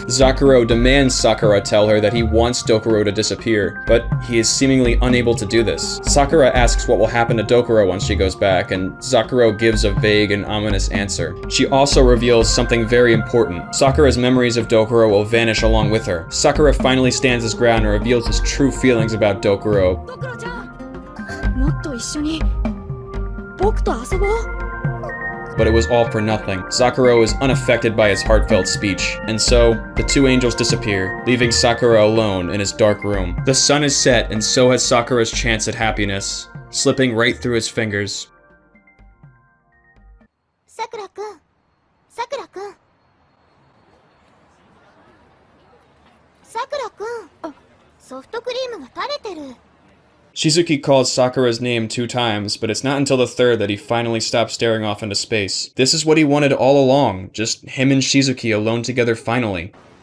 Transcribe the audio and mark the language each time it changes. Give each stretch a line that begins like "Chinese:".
English: Zakuro demands Sakura tell her that he wants Dokuro to disappear, but he is seemingly unable to do this. Sakura asks what will happen to Dokuro once she goes back, and Zakuro gives a vague and ominous answer. She also reveals something very important. Sakura's memories of Dokuro will vanish along with her. Sakura finally stands his ground and reveals his true feelings about Dokuro.
Japanese: ドクロちゃん、もっと一緒に僕と遊ぼう。
English: But it was all for nothing. Sakura was unaffected by his heartfelt speech, and so the two angels disappear, leaving Sakura alone in his dark room. The sun is set, and so has Sakura's chance at happiness, slipping right through his fingers.
Japanese: さくらくん、さくらくん、さくらくん、ソフトクリームが垂れてる。
English: Shizuki calls Sakura's name 2 times, but it's not until the third that he finally stops staring off into space. This is what he wanted all along, just him and Shizuki alone together finally.